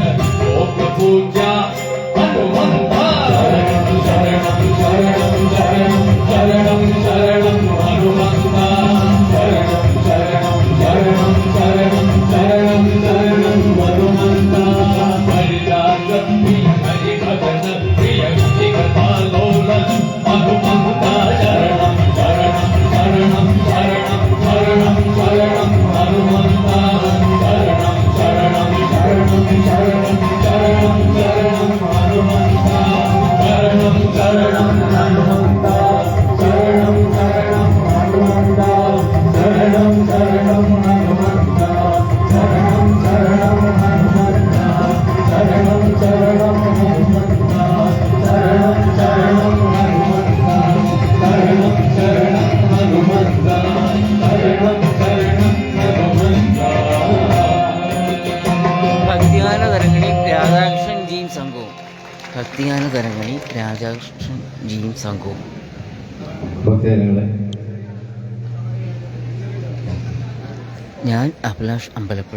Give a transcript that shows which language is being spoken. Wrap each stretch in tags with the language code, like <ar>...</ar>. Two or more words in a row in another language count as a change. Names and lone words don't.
<sa>लोक पूजा हनुमंत शरणं शरणं शरणं शरणं शरणं हनुमंत शरणं शरणं शरणं शरणं शरणं शरणं हनुमंत हरिदास प्रिय हरिभजन प्रिय कथालोल हनुमंत शरणं शरणं शरणं शरणं शरणं शरणं हनुमंत शरणं शरणं शरणं शरणं शरणं शरणं हनुमंत शरणं शरणं हनुमंत शरणं शरणं हनुमंत शरणं शरणं हनुमंत शरणं शरणं हनुमंत शरणं शरणं हनुमंत शरणं शरणं हनुमंत शरणं शरणं हनुमंत शरणं शरणं हनुमंत.</sa> <ml>ഭക്തിഗാന തരംഗിണി രാധാകൃഷ്ണൻ ജീം സംഘവും. ഭക്തിഗാന തരംഗിണി രാധാകൃഷ്ണൻ ജീം സംഘവും. ഞാൻ അഭിലാഷ് അമ്പലപ്പുഴ.</ml>